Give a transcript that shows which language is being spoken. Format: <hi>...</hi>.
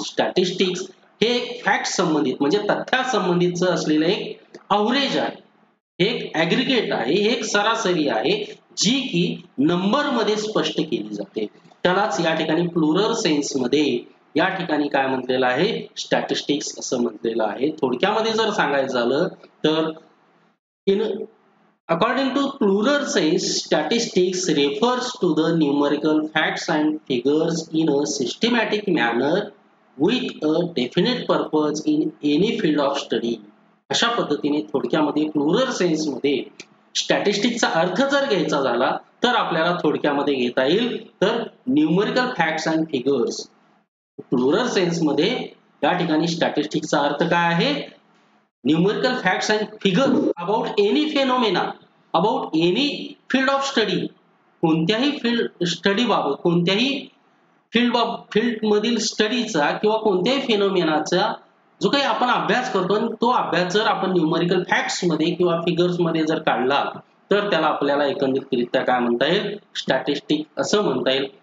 <mr>Statistics हे fact संबंधित म्हणजे तथ्या संबंधितचं असलेलं एक अवरेज आहे, हे एक ॲग्रिगेट आहे, हे एक सरासरी आहे जी की नंबर मध्ये स्पष्ट केली जाते, त्यालाच या ठिकाणी प्लुरल सेन्स मध्ये या ठिकाणी काय म्हटलेलं आहे, स्टॅटिस्टिक्स असं म्हटलेलं आहे. थोडक्यामध्ये जर सांगायचं झालं तर</mr> <en>In according to plural sense, statistics refers to the numerical facts and figures in a systematic manner with a definite purpose in any field of study.</en> <mr>अशा पद्धतीने थोडक्यामध्ये प्लुरल सेन्स मध्ये स्टॅटिस्टिक्सचा अर्थ जर घ्यायचा झाला तर आपल्याला थोडक्यामध्ये घेता येईल तर</mr> <en>Numerical facts and figures.</en> <mr>Plural sense मध्ये या ठिकाणी स्टॅटिस्टिक्सचा अर्थ काय आहे,</mr> <en>numerical facts and figures about any phenomena, about any field of study,</en> <mr>कोणत्याही फील्ड स्टडी बाबत, कोणत्याही फील्ड मधील स्टडीचा किंवा कोणत्याही फेनोमेनाचा जो काही आपण अभ्यास करतो, तो अभ्यास जर आपण न्यूमरिकल फॅक्ट्स मध्ये किंवा फिगर्स मध्ये जर काढला तर त्याला आपल्याला एकंदरीतरित्या काय म्हणता येईल, स्टॅटिस्टिक असं म्हणता येईल.</mr>